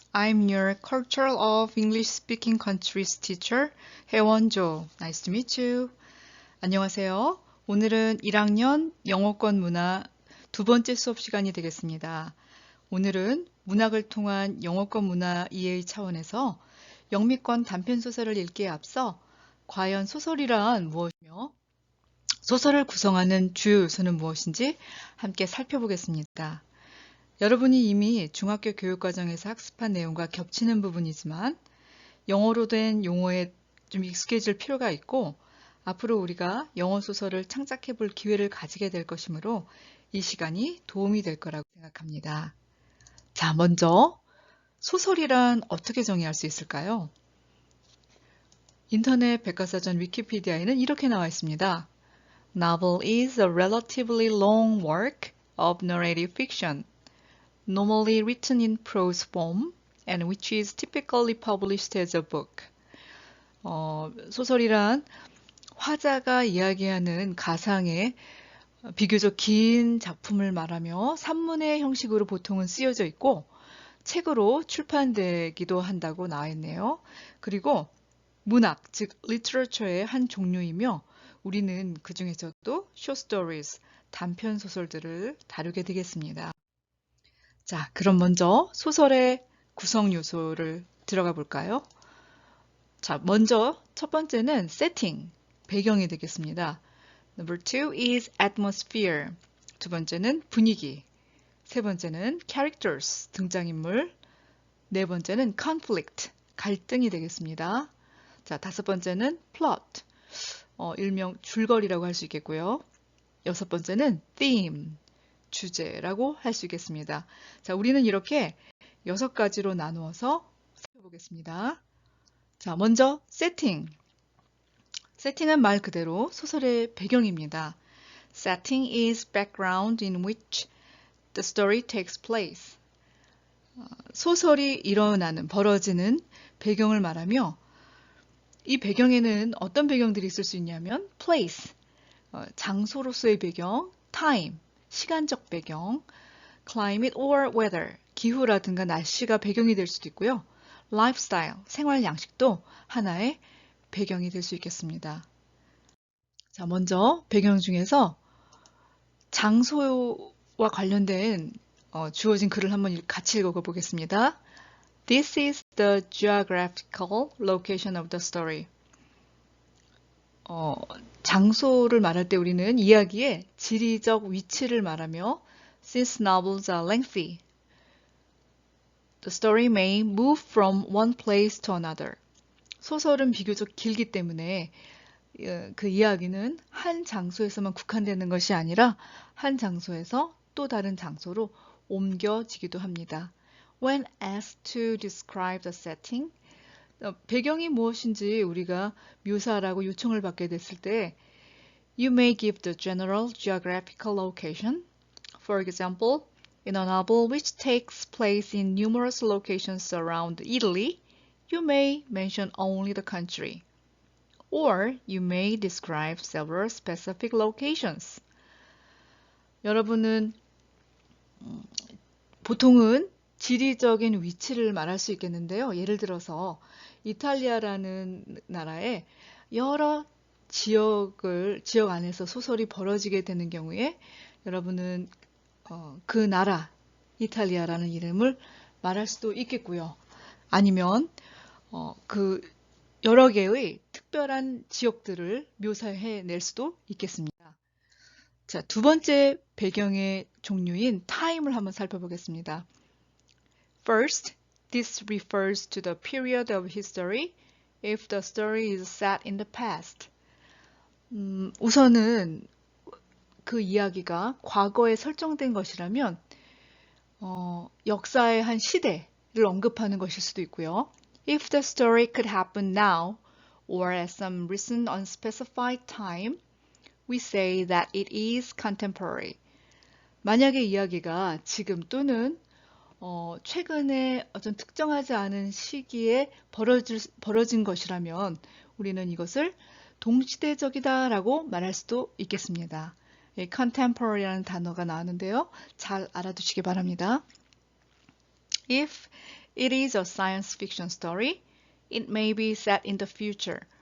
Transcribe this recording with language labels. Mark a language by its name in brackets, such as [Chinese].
[English] I'm your Cultural of English Speaking Countries teacher, 혜원조. Nice to meet you. [Korean] 안녕하세요. 오늘은 1학년 영어권 문화 두 번째 수업 시간이 되겠습니다. 오늘은 문학을 통한 영어권 문화 이해의 차원에서 영미권 단편소설을 읽기에 앞서 과연 소설이란 무엇이며 소설을 구성하는 주요 요소는 무엇인지 함께 살펴보겠습니다. 여러분이 이미 중학교 교육과정에서 학습한 내용과 겹치는 부분이지만 영어로 된 용어에 좀 익숙해질 필요가 있고 앞으로 우리가 영어 소설을 창작해 볼 기회를 가지게 될 것이므로 이 시간이 도움이 될 거라고 생각합니다. 자, 먼저 소설이란 어떻게 정의할 수 있을까요? 인터넷 백과사전 위키피디아에는 이렇게 나와 있습니다. [English] Novel is a relatively long work of narrative fiction. Normally written in prose form and which is typically published as a book. [Korean] 소설이란 화자가 이야기하는 가상의 비교적 긴 작품을 말하며 산문의 형식으로 보통은 쓰여져 있고 책으로 출판되기도 한다고 나와 있네요. 그리고 문학, 즉 literature의 한 종류이며 우리는 그 중에서도 short stories, 단편 소설들을 다루게 되겠습니다. 자, 그럼 먼저 소설의 구성 요소를 들어가 볼까요? 자, 먼저 첫 번째는 setting, 배경이 되겠습니다. [English] Number two is atmosphere. [Korean] 두 번째는 분위기. 세 번째는 characters, 등장인물. 네 번째는 conflict, 갈등이 되겠습니다. 자, 다섯 번째는 plot, 일명 줄거리라고 할 수 있겠고요. 여섯 번째는 theme, 주제라고 할 수 있겠습니다. 자, 우리는 이렇게 6가지로 나누어서 살펴보겠습니다. 자, 먼저 세팅. 세팅은 말 그대로 소설의 배경입니다. [English] Setting is background in which the story takes place. [Korean] 소설이 일어나는, 벌어지는 배경을 말하며 이 배경에는 어떤 배경들이 있을 수 있냐면 place, 장소로서의 배경, time, 시간적 배경, climate or weather, 기후라든가 날씨가 배경이 될 수도 있고요. lifestyle, 생활 양식도 하나의 배경이 될 수 있겠습니다. 자, 먼저 배경 중에서 장소와 관련된 주어진 글을 한번 같이 읽어보겠습니다. [English] This is the geographical location of the story. [Korean] 장소를 말할 때 우리는 이야기의 지리적 위치를 말하며 [English] Since novels are lengthy, the story may move from one place to another. [Korean] 소설은 비교적 길기 때문에 그 이야기는 한 장소에서만 국한되는 것이 아니라 한 장소에서 또 다른 장소로 옮겨지기도 합니다. [English] When asked to describe the setting, [Korean] 배경이 무엇인지 우리가 묘사하라고 요청을 받게 됐을 때 [English] You may give the general geographical location. For example, in a novel which takes place in numerous locations around Italy, you may mention only the country. Or you may describe several specific locations. [Korean] 여러분은 보통은 지리적인 위치를 말할 수 있겠는데요. 예를 들어서 이탈리아라는 나라의 여러 지역 안에서 소설이 벌어지게 되는 경우에 여러분은 그 나라, 이탈리아라는 이름을 말할 수도 있겠고요. 아니면 그 여러 개의 특별한 지역들을 묘사해낼 수도 있겠습니다. 자, 두 번째 배경의 종류인 time을 한번 살펴보겠습니다. [English] First, this refers to the period of history if the story is set in the past. [Korean] 우선은 그 이야기가 과거에 설정된 것이라면 역사의 한 시대를 언급하는 것일 수도 있고요. [English] If the story could happen now or at some recent unspecified time, we say that it is contemporary. [Korean] 만약에 이야기가 지금 또는 최근에 어떤 특정하지 않은 시기에 벌어진 것이라면 우리는 이것을 동시대적이다라고 말할 수도 있겠습니다. contemporary라는 단어가 나왔는데요. 잘 알아두시기 바랍니다. [English] If it is a science fiction story, it may be set in the future.